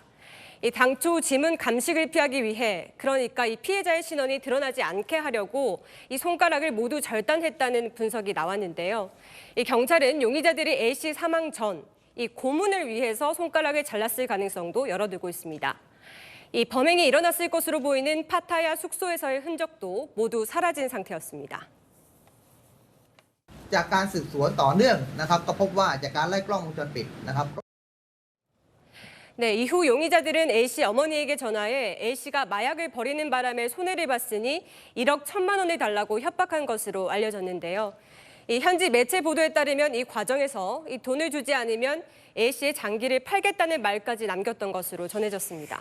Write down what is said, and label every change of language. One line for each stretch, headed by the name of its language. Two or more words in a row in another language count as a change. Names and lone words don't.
Korean: 당초 지문 감식을 피하기 위해 그러니까 피해자의 신원이 드러나지 않게 하려고 손가락을 모두 절단했다는 분석이 나왔는데요. 경찰은 용의자들이 A씨 사망 전 고문을 위해서 손가락을 잘랐을 가능성도 열어두고 있습니다. 범행이 일어났을 것으로 보이는 파타야 숙소에서의 흔적도 모두 사라진 상태였습니다.
Thai: จากการสืบสวนต่อเนื่องนะครับก็พบว่าจากการไล่กล้องวงจรปิดนะครับ
Korean: 네, 이후 용의자들은 A씨 어머니에게 전화해 A씨가 마약을 버리는 바람에 손해를 봤으니 1억 1천만 원을 달라고 협박한 것으로 알려졌는데요. 현지 매체 보도에 따르면 이 과정에서 돈을 주지 않으면 A씨의 장기를 팔겠다는 말까지 남겼던 것으로 전해졌습니다.